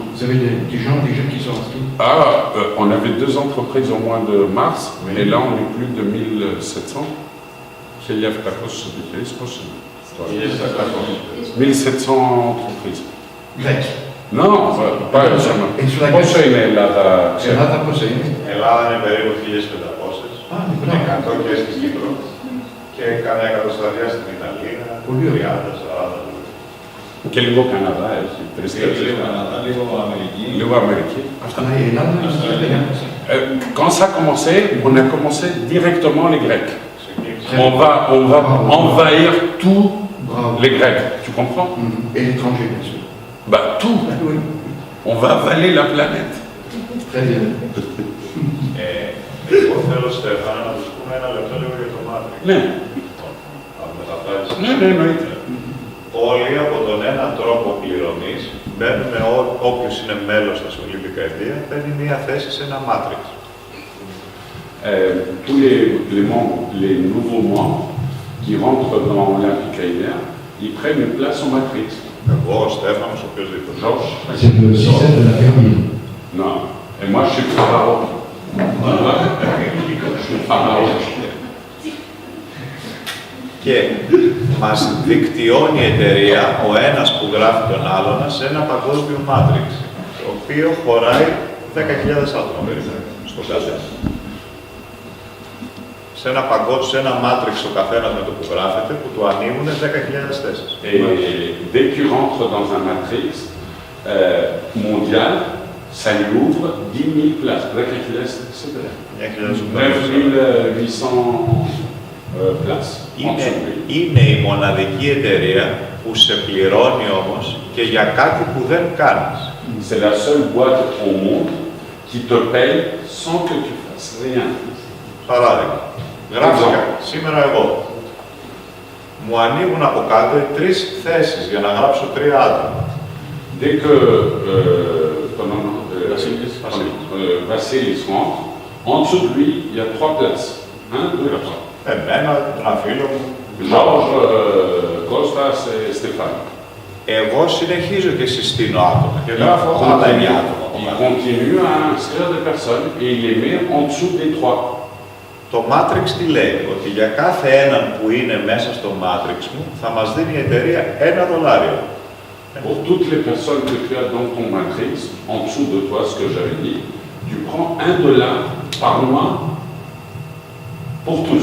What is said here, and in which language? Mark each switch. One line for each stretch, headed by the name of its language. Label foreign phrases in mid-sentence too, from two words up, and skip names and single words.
French: Vous avez des gens déjà qui sont inscrits? On avait 2 entreprises au mois de mars, et là on est plus de 1700. 1700 entreprises. Grec? Non, pas jamais. Et sur la Grèce?
Greek: Πόσο είναι η Ελλάδα? Ελλάδα πόσο είναι? Ελλάδα είναι περίπου 1.500. Ah, Και 100 και στην Κύπρο. Και κανένα εκατοσταδιά στην Ιταλία, Πολύ ωραία. 30-40. Και λίγο Καναδά έχει. Λίγο Καναδά, λίγο Αμερική. Λίγο Αμερική. Αυτά η Ελλάδα είναι στην Ελλάδα.
French: Quand ça a commencé, on a commencé directement les Grecs. On va envahir tous Bravo. les Grecs. Tu comprends? Et l'étranger, bien sûr. Bah tout. Ah oui, On va avaler la planète. très bien.
Greek: Εγώ θέλω, Στέφανα, να τους πούμε ένα λεπτό λίγο για το Matrix. Ναι. Αν μεταφράσεις. Ναι, ναι, εννοείται. Όλοι από τον έναν τρόπο πληρωμής μπαίνουμε, όποιος είναι μέλος στα Ολυμπικά Αιτία, παίρνει μία θέση σε ένα Matrix.
French: Tous les membres, les nouveaux membres qui rentrent dans l'Olympique Aïdien, ils prennent une place en Matrix.
Greek: Εγώ, ο Στέφανος, οποιοδήποτε.
French: Georges? C'est le système de la pyramide. Non. Et moi, je suis pharaon. Je suis pharaon.
Greek: Και μας δικτυώνει η εταιρεία, ο ένας που γράφει τον άλλον, σε ένα παγκόσμιο Matrix, το οποίο χωράει 10.000 άτομα περίπου στο καθένα. Σε ένα Matrix ο καθένας με το που γράφεται, που του ανοίγουν 10.000 θέσεις.
French: Et dès que tu rentres dans un Matrix mondial, ça lui ouvre 10 000 places. C'est vrai. 9 800 places.
Greek: Είναι η μοναδική εταιρεία που σε πληρώνει όμως και για κάτι που δεν κάνεις.
French: C'est la seule boîte au monde qui te paye sans que tu fasses rien.
Greek: Παράδειγμα, γράψα σήμερα εγώ. Μου ανοίγουν από κάτω 3 θέσεις για να γράψω 3 άτομα.
French: Dès que Vassilis rentre, en dessous de lui, il y a 3 places. 1, 2, 3.
Greek: Εμένα, ένα φίλο μου.
French: Georges, Kostas et Stéphane.
Greek: Εγώ συνεχίζω και συστήνω άτομα και γράφω άλλα 9 άτομα.
French: Il continue à inscrire des personnes et il les met en dessous des 3.
Greek: Το Matrix τι λέει, ότι για κάθε έναν που είναι μέσα στο Matrix μου θα μας δίνει η εταιρεία $1.
French: Pour toutes les personnes que tu as dans ton matrix, en dessous de toi, ce que j'avais dit, tu prends $1 par mois pour tous.